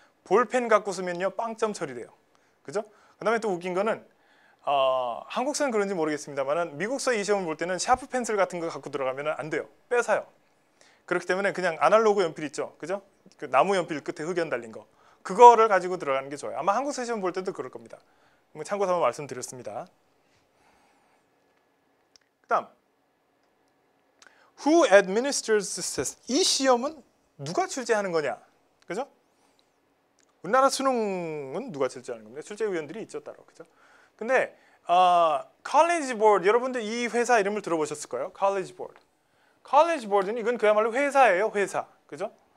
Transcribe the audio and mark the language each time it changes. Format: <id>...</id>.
<ko>볼펜 갖고 쓰면요 빵점 처리돼요. 그죠? 그다음에 또 웃긴 거는 한국서는 그런지 모르겠습니다만 미국서 이 시험을 볼 때는 샤프 펜슬 같은 거 갖고 들어가면 안 돼요. 뺏어요. 그렇기 때문에 그냥 아날로그 연필 있죠. 그죠? 그 나무 연필 끝에 흑연 달린 거. 그거를 가지고 들어가는 게 좋아요. 아마 한국서 시험 볼 때도 그럴 겁니다. 참고 삼아 말씀드렸습니다. 그다음</ko> <en>Who administers this test?</en> <ko>이 시험은 누가 출제하는 거냐? 그죠? 우리나라 수능은 누가 출제하는 겁니다. 출제위원들이 있죠, 따로. 그죠? 근데 College Board 여러분들 이 회사 이름을 들어보셨을 거예요.</ko> <en>College Board.</en> <ko>College Board는 이건 그야말로 회사예요, 회사. 그죠?</ko>